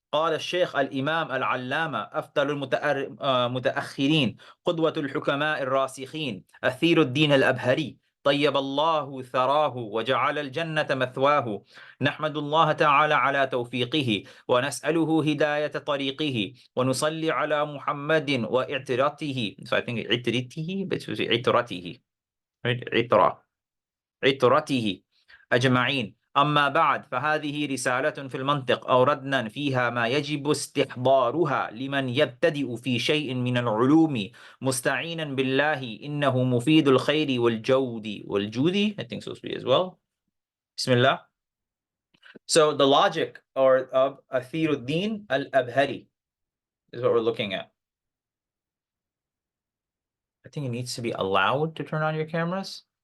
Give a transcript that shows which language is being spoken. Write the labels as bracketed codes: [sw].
[ar] قال الشيخ الإمام العلامة أفضل المتأخرين قدوة الحكماء الراسخين أثير الدين الأبهري طيب الله ثراه وجعل الجنة مثواه. نحمد الله تعالى على توفيقه ونسأله هداية طريقه ونصلي على محمد وإعترته. [en] So I think عترته but [ar] عترته عترته أجمعين. أما بعد فهذه رسالة في المنطق أوردنا فيها ما يجب استحضارها لمن يبتدئ في شيء من العلوم مستعينا بالله إنه مفيد الخير والجود [en] I think so as well. [ar] بسم الله. [en] So the logic of Athiruddin al-Abhari is what we're looking at. I think it needs to be allowed to turn on your cameras.